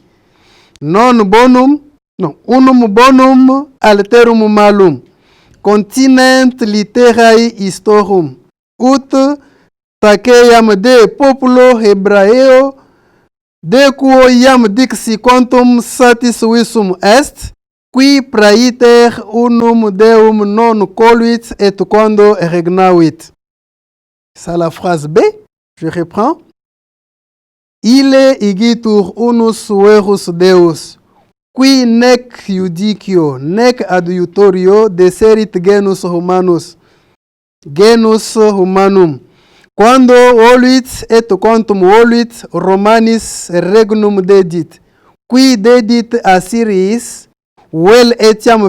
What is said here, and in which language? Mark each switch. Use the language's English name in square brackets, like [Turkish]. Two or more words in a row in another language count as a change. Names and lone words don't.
[Latin] Unum bonum alterum malum, continent litterae historum, ut taceam de populo Hebraeo, de quo iam dixi quantum satis visum est, qui praeter unum Deum non coluit et quando regnavit. [French] C'est la phrase B, je reprends. [Latin] Ile igitur unus verus Deus, qui nec iudicio, nec adiutorio deserit genus humanum, quando voluit et quantum voluit Romanis regnum dedit, qui dedit Assyriis, vel etiam